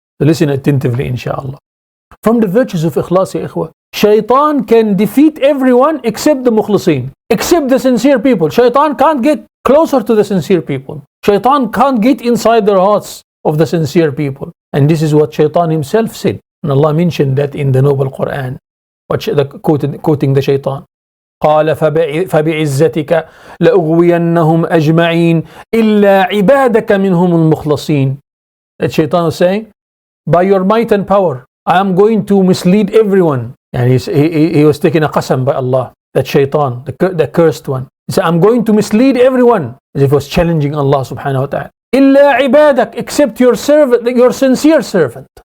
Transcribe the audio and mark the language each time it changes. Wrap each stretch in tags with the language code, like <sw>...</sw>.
<en>So listen attentively, inshallah. From the virtues of Ikhlas, ya ikhwa, Shaitan can defeat everyone except the mukhlisin, except the sincere people. Shaitan can't get closer to the sincere people. Shaitan can't get inside the hearts of the sincere people. And this is what Shaitan himself said. And Allah mentioned that in the noble Quran. Quoting the Shaitan.</en> <ar>قال فبعزتك لأغوينهم أجمعين إلا عبادك منهم المخلصين.</ar> <en>That Shaitan was saying, by your might and power, I am going to mislead everyone. And he was taking a qasam by Allah. That Shaitan, the cursed one. He said, I'm going to mislead everyone. As if he was challenging Allah subhanahu wa ta'ala.</en> <ar>إلا عبادك,</ar> <en>except your servant, your sincere servant.</en>